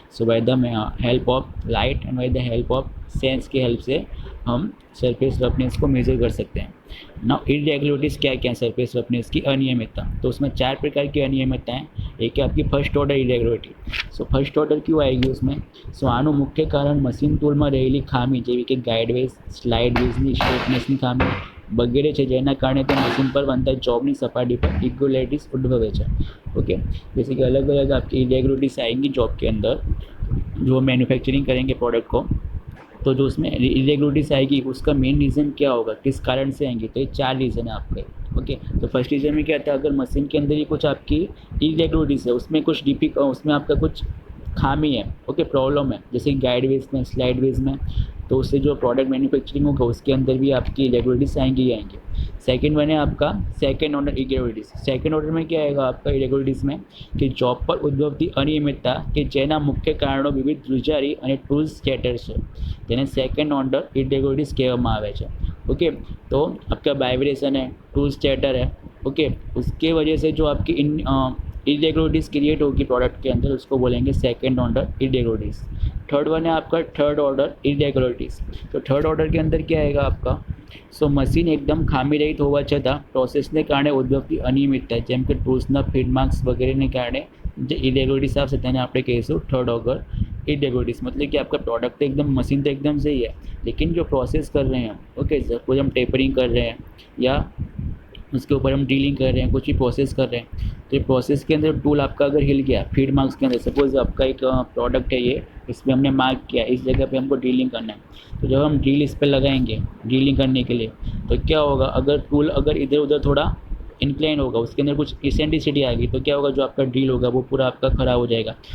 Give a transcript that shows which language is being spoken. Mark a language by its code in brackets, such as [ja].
[hi] So by the help of light and by the help of sense की help से हम surface roughness को major कर सकते हैं. नाउ इरेगुलरिटीज़ क्या क्या है सरफेस रफनेस की, अनियमितता. तो उसमें 4 प्रकार की अनियमितता है. एक है आपकी first order irregularity. So first order क्यों आएगी उसमें, सो [gu] આનું મુખ્ય કારણ મશીન ટૂલમાં રહેલી ખામી જેવી કે ગાઈડવેઝ, સ્લાઇડ વેઝની સ્ટ્રેટનેસની ખામી વગેરે છે, જેના કારણે તે મશીન પર બનતા જોબની સપાટી પર ઇરેગ્યુલરિટીઝ ઉદ્ભવે છે. [hi] ओके, जैसे कि अलग अलग आपकी इरेगुलरिटीज़ आएंगी जॉब के अंदर जो मैन्युफैक्चरिंग करेंगे प्रोडक्ट को. तो जो उसमें इरेगुलरिटीज़ आएगी उसका मेन रीज़न क्या होगा, किस कारण से आएंगी, तो ये 4 रीज़न है आपके. ओके, तो फर्स्ट रीज़न में क्या था, अगर मशीन के अंदर ही कुछ आपकी इरेगुलरिटीज़ है, उसमें कुछ उसमें आपका कुछ खामी है, ओके, प्रॉब्लम है, जैसे गाइड वेज में, स्लाइड वेज में, तो उससे जो प्रोडक्ट मैन्युफैक्चरिंग होगा उसके अंदर भी आपकी इरेगुलरिटीज़ आएंगी ही आएंगी. सेकंड वन है आपका second order irregularities. Second order में क्या आएगा आपका इरेगुलरिटीज़ में कि जॉब पर [gu] ઉદ્ભવતી અનિયમિતતા કે જેના મુખ્ય કારણો વિવિધ ધ્રુજારી અને ટૂલ્સ સ્કેટર છે તેને સેકન્ડ ऑर्डर इरेगुलरिटीज़ કહેવામાં આવે છે. [hi] ओके, तो आपका वाइब्रेशन है, टूल स्टेटर है, ओके, उसके वजह से जो आपकी इरेगुलरिटीज़ क्रिएट होगी प्रोडक्ट के अंदर उसको बोलेंगे second order irregularities. Third one है आपका थर्ड ऑर्डर इरेगुलरिटीज़. तो थर्ड ऑर्डर के अंदर क्या आएगा आपका, सो मशीन एकदम [gu] ખામી રહિત હોવા છતાં પ્રોસેસને કારણે ઉદ્ભવતી અનિયમિતતા જેમ કે ટૂલ્સના ફીડ માર્ક્સ વગેરેને કારણે જે ઇરેગ્યુલરિટીઝ આવશે તેને આપણે કહીશું થર્ડ ऑर्डर इरेग्युलरिटीज़. [hi] मतलब कि आपका प्रोडक्ट तो एकदम मशीन तो एकदम सही है, लेकिन जो प्रोसेस कर रहे हैं, ओके, सपोज हम टेपरिंग कर रहे हैं या उसके ऊपर हम ड्रिलिंग कर रहे हैं, कुछ भी प्रोसेस कर रहे हैं, तो ये प्रोसेस के अंदर टूल आपका अगर हिल गया फीड मार्क्स के अंदर, सपोज आपका एक प्रोडक्ट है ये, इसमें हमने मार्क किया इस जगह पे हमको ड्रिलिंग करना है, तो जब हम ड्रिल इस पर लगाएंगे ड्रिलिंग करने के लिए, तो क्या होगा, अगर टूल अगर इधर उधर थोड़ा इंक्लाइन होगा, उसके अंदर कुछ इसेंट्रिसिटी आएगी, तो क्या होगा, जो आपका ड्रिल होगा वो पूरा आपका ख़राब हो जाएगा।